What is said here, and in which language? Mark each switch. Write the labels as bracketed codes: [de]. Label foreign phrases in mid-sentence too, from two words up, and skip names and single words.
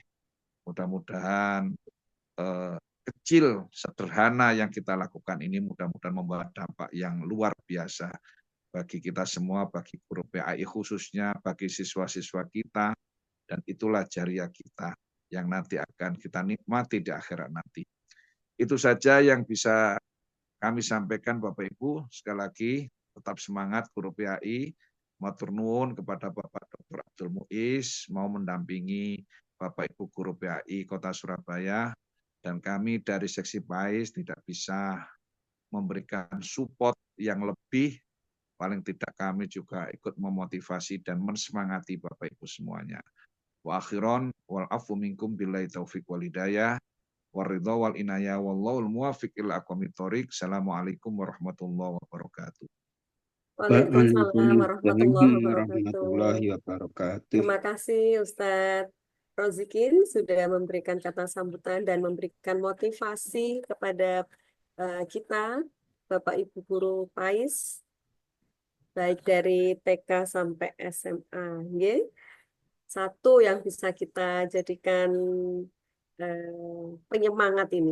[id] Mudah-mudahan kecil, sederhana yang kita lakukan ini mudah-mudahan membawa dampak yang luar biasa bagi kita semua, bagi guru PAI khususnya, bagi siswa-siswa kita, dan itulah jariah kita yang nanti akan kita nikmati di akhirat nanti. Itu saja yang bisa kami sampaikan Bapak Ibu. Sekali lagi tetap semangat guru PAI. [jv] Matur nuwun [id] kepada Bapak Dr. Abdul Muiz mau mendampingi Bapak Ibu guru PAI Kota Surabaya, dan kami dari seksi PAIS tidak bisa memberikan support yang lebih, paling tidak kami juga ikut memotivasi dan mensemangati Bapak Ibu semuanya. [ar] وآخرا والعفو منكم بالله التوفيق والهداية والرضا والعناية والله الموفق إلى أقوم الطريق. السلام عليكم ورحمة الله وبركاته. وعليكم السلام ورحمة الله warahmatullahi wabarakatuh. wabarakatuh. [id] Terima kasih Ustadz Rozikin sudah memberikan kata sambutan dan memberikan motivasi kepada kita, Bapak Ibu Guru PAIS. baik dari TK sampai SMA. Nggih. Satu yang bisa kita jadikan penyemangat ini.